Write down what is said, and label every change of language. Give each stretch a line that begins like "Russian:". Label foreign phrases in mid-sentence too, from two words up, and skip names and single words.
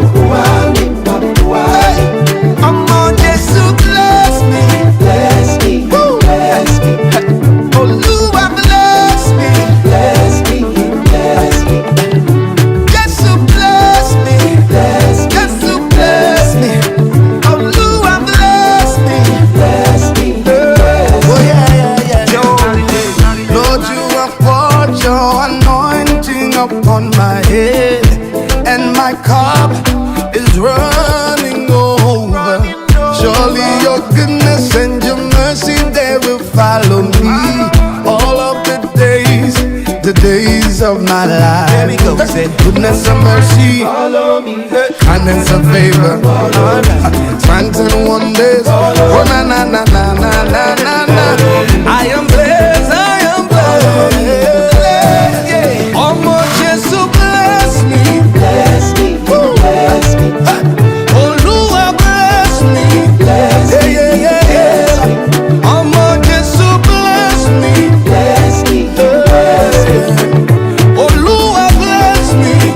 Yoruba: Omo Jesu
English: bless me, Woo. Oluwa bless me, Jesu bless me, Jesu bless me, Oluwa bless me. Oh yeah. Lord, you have poured your anointing upon my head, and my cup is running over. Surely your goodness and your mercy, they will follow me all of the days of my life. There we go. Say, goodness and mercy, follow me. Kindness and favor, signs and wonders. Oh na na na na na na na. I am blessed, I am blessed. Yeah. Oh more Jesus bless me, Woo. Oluwa bless me, yeah. Oh more Jesus bless me, Oluwa bless me.